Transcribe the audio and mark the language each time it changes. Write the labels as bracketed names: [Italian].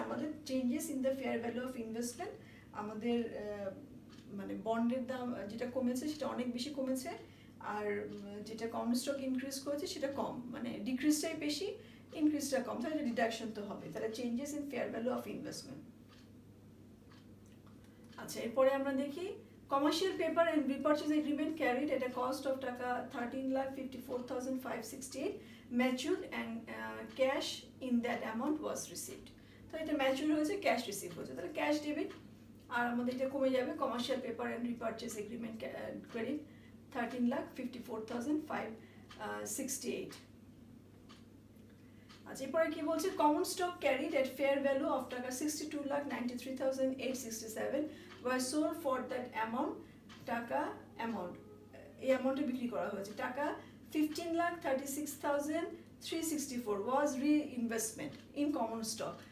[Bangla] আমাদের changes in the fair value of investment, আমাদের মানে বন্ডের দাম যেটা কমেছে সেটা অনেক বেশি কমেছে, আর যেটা কমন স্টক ইনক্রিজ করেছে সেটা কম, মানে ডিক্রিজটাই বেশি, ইনক্রিজটা কম, তাহলে ডিডাকশন তো হবে। তাহলে changes in fair value of investment. আচ্ছা, এরপরে আমরা দেখি [English] Commercial paper and repurchase agreement carried at a cost of taka 13,54,568 matured and cash in that amount was received। [Bangla] তো এটা ম্যাচিউর হয়েছে, ক্যাশ রিসিভ হয়েছে, তাহলে ক্যাশ ডেবিট, আর আমাদের এটা কমে যাবে commercial paper and রিপারচেজ agreement credit 13,54,568। আচ্ছা, এরপরে কি বলছে, [English] common stock carried at fair value of taka 62,93,867 were sold for that amount, taka amount, [Bangla] এই অ্যামাউন্টে বিক্রি করা হয়েছে, [English] Taka 15,36,364 was reinvestment in common stock.